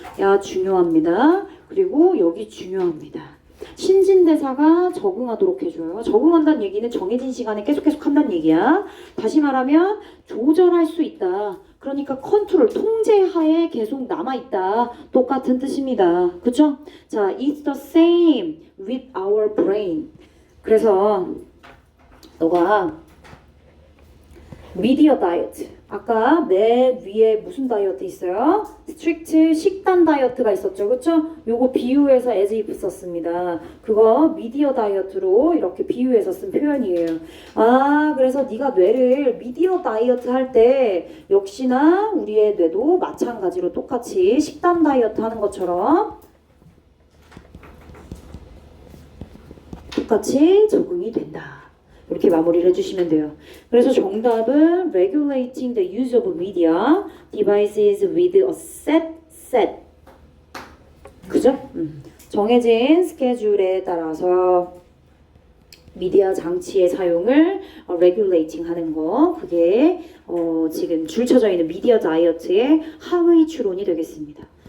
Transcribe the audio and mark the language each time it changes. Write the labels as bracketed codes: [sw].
[ko] 야, 중요합니다. 그리고 여기 중요합니다. 신진대사가 적응하도록 해줘요. 적응한다는 얘기는 정해진 시간에 계속 한다는 얘기야. 다시 말하면 조절할 수 있다. 그러니까 컨트롤, 통제하에 계속 남아있다. 똑같은 뜻입니다. 그쵸? [en] 자, it's the same with our brain. [ko] 그래서 너가 미디어 다이어트, 아까 맨 위에 무슨 다이어트 있어요? 스트릭트 식단 다이어트가 있었죠. 그쵸? 요거 비유해서 as if 썼습니다. 그거 미디어 다이어트로 이렇게 비유해서 쓴 표현이에요. 그래서 네가 뇌를 미디어 다이어트 할 때 역시나 우리의 뇌도 마찬가지로 똑같이 식단 다이어트 하는 것처럼 똑같이 적응이 된다. 이렇게 마무리를 해주시면 돼요. 그래서 정답은 [en] regulating the use of media devices with a set. [ko] 그죠? 정해진 스케줄에 따라서 미디어 장치의 사용을 regulating 하는 거, 그게 지금 줄쳐져 있는 미디어 다이어트의 하의 추론이 되겠습니다.